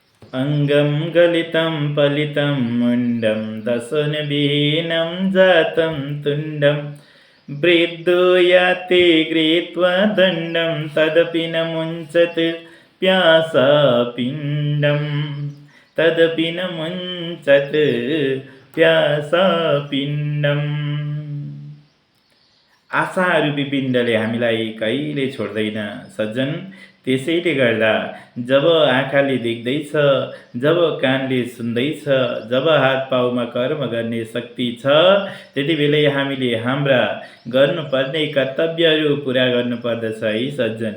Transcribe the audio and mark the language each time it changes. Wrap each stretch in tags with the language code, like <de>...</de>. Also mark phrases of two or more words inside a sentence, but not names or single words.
<sa>अङ्गं गलितं पलितं मुण्डं दशनविहीनं जातं तुण्डं वृद्धो याति गृहीत्वा दण्डं तदपि न मुञ्चत् प्यासापिण्डं तदपि न मुञ्चत् प्यासापिण्डम्।</sa> <ne>आशारूपी पिण्डले हामीलाई कहिले छोड्दैन सज्जन। त्यसैले गर्दा जब आँखाले देख्दैछ, जब कानले सुन्दैछ, जब हात पाउमा कर्म गर्ने शक्ति छ, त्यति बेलै हामीले हाम्रा गर्नुपर्ने कर्तव्यहरू पुरा गर्नुपर्दछ है सज्जन।</ne>